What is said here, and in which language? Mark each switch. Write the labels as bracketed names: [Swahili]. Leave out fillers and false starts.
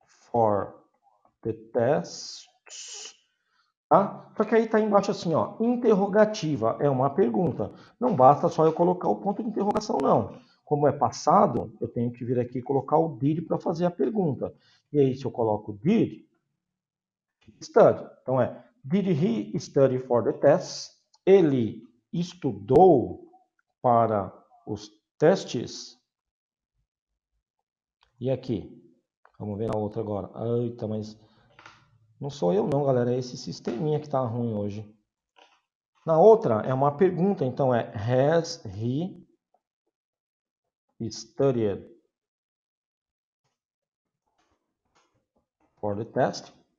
[English] For the tests. [Portuguese] Tá? Só que aí está embaixo assim, ó, interrogativa é uma pergunta. Não basta só eu colocar o ponto de interrogação, não. Como é passado, eu tenho que vir aqui e colocar o did para fazer a pergunta. E aí, se eu coloco did, study. Então é, [English] did he study for the tests? [Portuguese] Ele estudou para os testes? E aqui? Vamos ver a outra agora. Eita, mas não sou eu não, galera. É esse sisteminha que tá ruim hoje. Na outra é uma pergunta, então é [English] has he studied for the test?